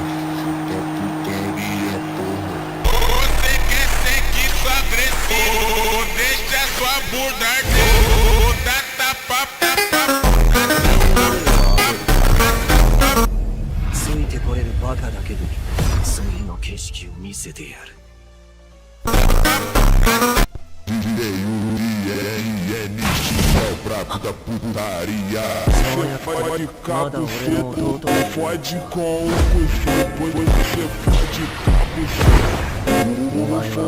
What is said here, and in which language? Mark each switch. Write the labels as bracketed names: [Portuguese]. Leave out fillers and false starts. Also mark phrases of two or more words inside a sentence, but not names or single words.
[Portuguese] Da putaria, porra. Você quer seguir sua agressão, deixa sua bunda arder, dá tapa, tapa. [Japanese] ついてこれるバカだけど次の景色を見せてやる [Portuguese] é o brabo da putaria. Fode com a buceta, fode com o coxo, você fode com a buceta.